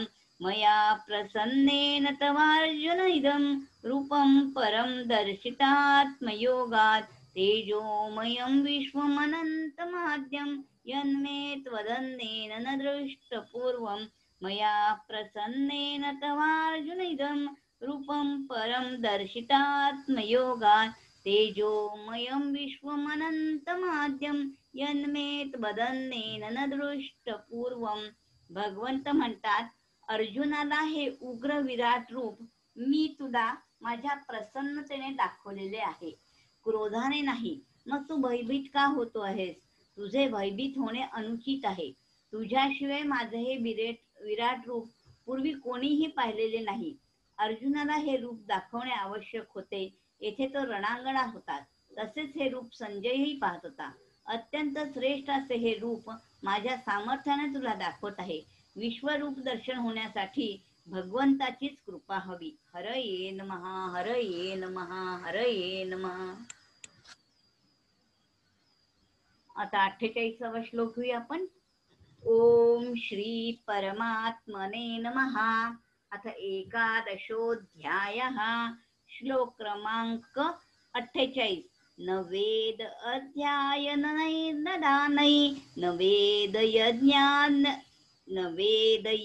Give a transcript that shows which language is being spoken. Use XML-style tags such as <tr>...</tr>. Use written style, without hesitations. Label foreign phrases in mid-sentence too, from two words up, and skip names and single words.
<sa>मया प्रसन्नेन तवार्जुनइदं रूपं परं दर्शितात्मयोगात् तेजोमयं विश्वमनन्तमाद्यं यन्मे त्वदन्नेन न दृष्टपूर्वं मया प्रसन्नेन तवार्जुनइदं रूपं परं दर्शितात्मयोगात् तेजोमयं विश्वमनन्तमाद्यं यन्मे त्वदन्नेन न दृष्टपूर्वं।</sa> <mr>भगवंत म्हणतात, अर्जुनाला हे उग्र विराट रूप मी तुला माझ्या प्रसन्नतेने दाखवलेले आहे, क्रोधाने नाही. मग तू भयभीत का होतो आहेस? तुझे भयभीत होणे अनुचित आहे. तुझ्याशिवाय माझे हे विराट रूप पूर्वी कोणीही पाहिलेले नाही. अर्जुनाला हे रूप दाखवणे आवश्यक होते. येथे तो रणांगणात होता. तसेच हे रूप संजयही पाहत होता. अत्यंत श्रेष्ठ असे हे रूप माझ्या सामर्थ्याने तुला दाखवत आहे. विश्वरूप दर्शन होण्यासाठी भगवंताचीच कृपा हवी.</mr> <sa>हरये नमः, हरये नमः, हरये नमः.</sa> <mr>आता 48वा श्लोक घेऊया आपण.</mr> <sa>ओम श्री परमात्मने नमः. अथ एकादशोऽध्यायः.</sa> <mr>श्लोक क्रमांक 48.</mr> <sa>न वेद अध्ययनैर्नदानै न वेद यज्ञान् न वेद</sa>